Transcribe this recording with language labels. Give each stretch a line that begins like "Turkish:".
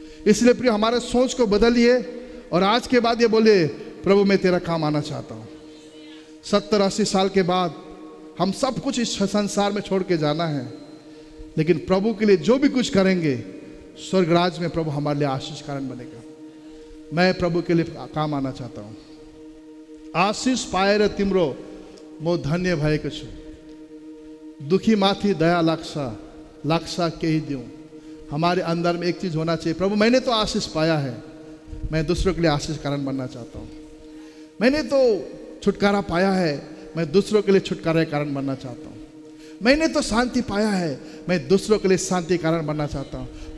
Hindi: इसलिए प्रिय हमारे सोच को बदलिए और आज के बाद ये बोलिए, प्रभु मैं तेरा काम आना चाहता हूं। 70-80 साल के बाद हम सब कुछ इस संसार में छोड़ के जाना है, लेकिन प्रभु के लिए जो भी कुछ करेंगे स्वर्ग राज में प्रभु हमारे लिए आशीष कारण बनेगा। मैं प्रभु के लिए काम आना चाहता हूं।
Nepali: आशीष पाए रे तिम्रो मो धन्य भएको छु, दुखी माथी दया लाग्सा केही दिउँ।
Hindi: हमारे अंदर में एक चीज होना चाहिए, प्रभु मैंने तो आशीष पाया है, मैं दूसरों के लिए आशीष कारण बनना चाहता हूं। मैंने तो छुटकारा पाया है, मैं दूसरों के लिए छुटकारा कारण बनना चाहता हूं। मैंने तो शांति पाया है, मैं दूसरों के लिए शांति कारण बनना चाहता हूं।